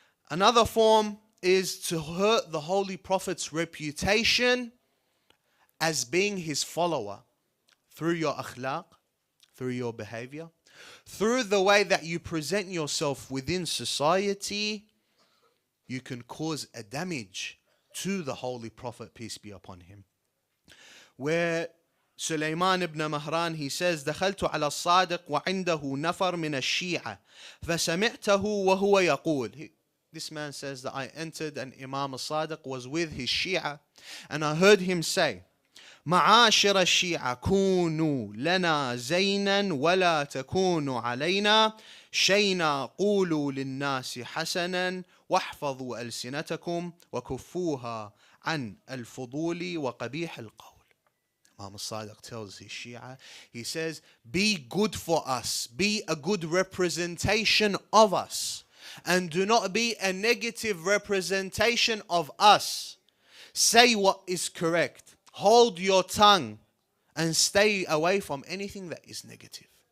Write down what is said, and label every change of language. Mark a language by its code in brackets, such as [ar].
[en] Another form is to hurt the Holy Prophet's reputation as being his follower through your akhlaq, through your behavior, through the way that you present yourself within society. You can cause a damage to the Holy Prophet, peace be upon him. Where Sulaiman ibn Mahran, he says, [ar] دخلت على الصادق وعنده نفر من الشيعة فسمعته وهو يقول. [en] This man says that I entered and Imam al-Sadiq was with his Shia, and I heard him say, [ar] معاشر الشيعة كونوا لنا زينا ولا تكونوا علينا شينا قولوا للناس حسنا واحفظوا ألسنتكم وكفوها عن الفضول وقبيح القول. [en] Imam al-Sadiq tells his Shia, he says, be good for us, be a good representation of us, and do not be a negative representation of us. Say what is correct. Hold your tongue and stay away from anything that is negative.